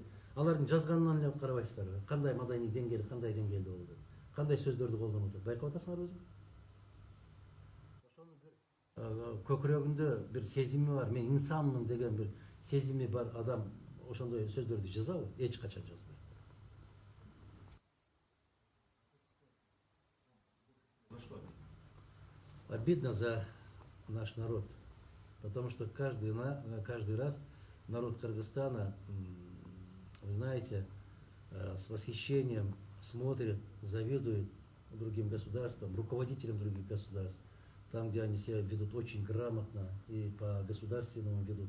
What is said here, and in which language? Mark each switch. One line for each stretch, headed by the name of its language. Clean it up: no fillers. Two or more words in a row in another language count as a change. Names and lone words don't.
Kyrgyz: Алардын жазганынан эле карабайсыздарбы? Кандай маданий деңгээли, кандай деңгээлде болду? Кандай сөздөрдү колдонуп атат? Байкап атасыңар өзү? Көкүрөгүндө бир сезими бар, мен инсанмын деген бир сезими бар адам ошондой сөздөрдү жазабы? Эч качан жазбайт.
Russian: Обидно за наш народ, потому что каждый раз народ Кыргызстана, вы знаете, с восхищением смотрит, завидует другим государствам, руководителям других государств, там, где они себя ведут очень грамотно и по государственному ведут.